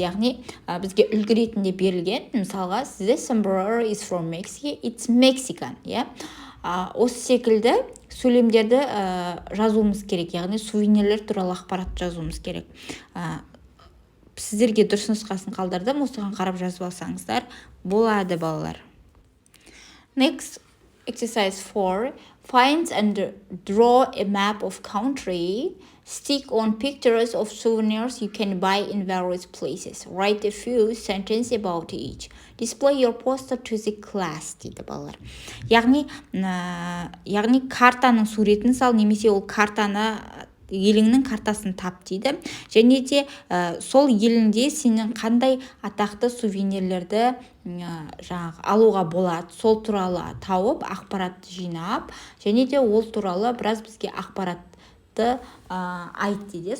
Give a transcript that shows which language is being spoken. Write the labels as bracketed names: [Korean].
[Kazakh] Яғни бізге үлгі ретінде берілген. Мысалға, [English] The sombrero is from Mexico. It's Mexican. [Kazakh] Осы секілді сөйлемдерді жазуымыз керек, яғни сувенирлер туралы ақпарат жазуымыз керек. Сіздерге дұрыс нұсқасын қалдырдым, осыған қарап жазып алсаңыздар болады, балалар. [English] Next exercise 4. Find and draw a map of country. Stick on pictures of souvenirs you can buy in various places. Write a few sentences about each. Display your poster to the class, [Kazakh] дейді балалар. Яғни картаның суретін сал, немесе ол картаны еліңнің картасын тап дейді. Және де сол елінде сенің қандай атақты сувенирлерді алуға болады, сол туралы тауып, ақпаратты жинап, және де ол туралы біраз бізге ақпаратты айт дейді.